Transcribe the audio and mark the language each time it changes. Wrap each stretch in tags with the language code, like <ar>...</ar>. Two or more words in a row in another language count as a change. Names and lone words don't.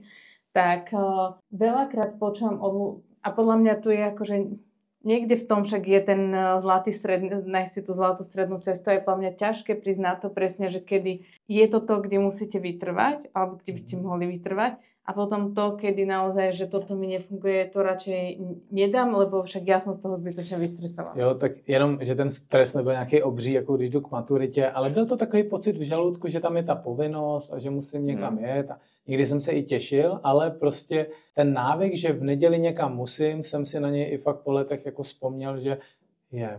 <sk>Tak veľakrát počúvam a podľa mňa tu je akože niekde v tom však je ten zlatý stred, nájsť si tú zlatú strednú cestu, je podľa mňa ťažké prísť na to presne, že kedy je toto, kde musíte vytrvať, alebo kde by ste mohli vytrvať, a potom to, kedy naozaj, že toto mi nefunguje, to radšej nedám, lebo však ja som z toho zbytočne vystresovala.</sk> <cs>Jo, tak jenom, že ten stres nebyl nějaký obří, jako když jdu k maturitě, ale byl to takový pocit v žaludku, že tam je ta povinnost a že musím někam jet. A někdy jsem se i těšil, ale prostě ten návyk, že v neděli někam musím, jsem si na něj i fakt po letech jako vzpomněl, že je vlastně.</cs>